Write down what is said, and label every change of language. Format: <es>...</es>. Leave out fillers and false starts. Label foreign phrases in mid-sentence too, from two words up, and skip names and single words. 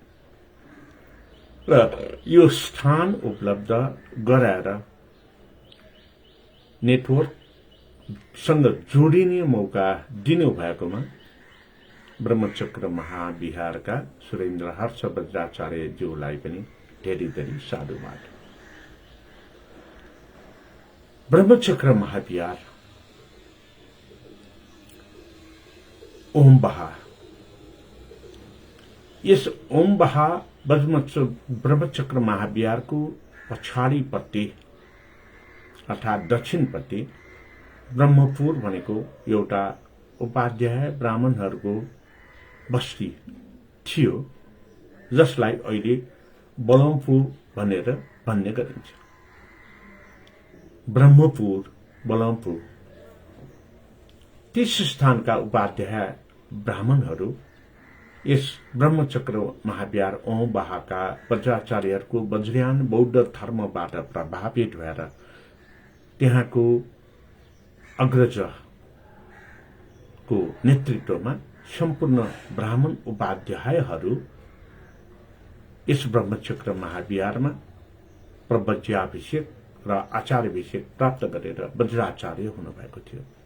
<ne>र यो स्थान उपलब्ध गराएर नेटवर्कसँग जोडिने मौका दिनु भएकोमा ब्रह्मचक्र महाविहारका सुरेन्द्र हर्ष वज्राचार्य ज्यूलाई पनि धेरै धेरै साधुवाद। ब्रह्मचक्र महाविहार ओम बहा यस ओम बहा ब्रह्मचक्र महाविहारको पछाडिपट्टि अर्थात् दक्षिणपट्टि ब्रह्मपुर भनेको एउटा उपाध्याय ब्राह्मणहरूको बस्ती थियो जसलाई अहिले बलमपुर भनेर भन्ने गरिन्छ। ब्रह्मपुर बलमपुर त्यस स्थानका उपाध्याय ब्राह्मणहरू यस ब्रह्मचक्र महाविहार ओम बहाका वज्राचार्यहरूको वज्रयान बौद्ध धर्मबाट प्रभावित भएर त्यहाँको अग्रजको नेतृत्वमा सम्पूर्ण ब्राह्मण उपाध्यायहरू यस ब्रह्मचक्र महाविहारमा प्रवज्याभिषेक र आचार्याभिषेक प्राप्त गरेर वज्राचार्य हुनुभएको थियो।</ne>